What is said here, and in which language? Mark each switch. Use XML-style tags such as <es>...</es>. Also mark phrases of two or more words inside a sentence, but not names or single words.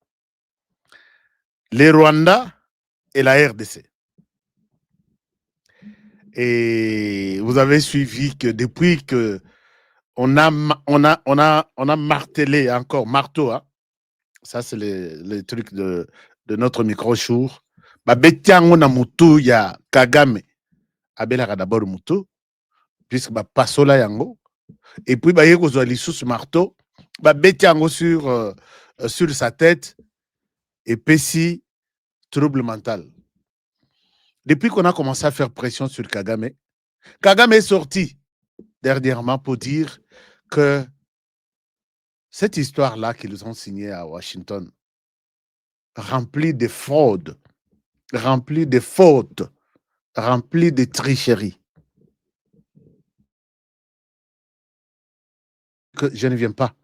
<fr>Les Rwanda et la RDC. Et vous avez suivi que depuis que on a martelé encore, marteau, hein? Ça c'est les trucs de notre micro-jour.</fr> <ln>Betiango na mutu ya Kagame. Abelaka d'abord mutu, puisque pasola yango.</ln> <fr>Et puis</fr> <ln>ba yeko zwa lisusu marteau,</ln> <fr>betiango sur sa tête et pessi trouble mental. Depuis qu'on a commencé à faire pression sur Kagame, Kagame est sorti dernièrement pour dire que cette histoire-là qu'ils ont signée à Washington, remplie de fraudes, remplie de fautes, remplie de tricheries, que je ne viens pas.</fr>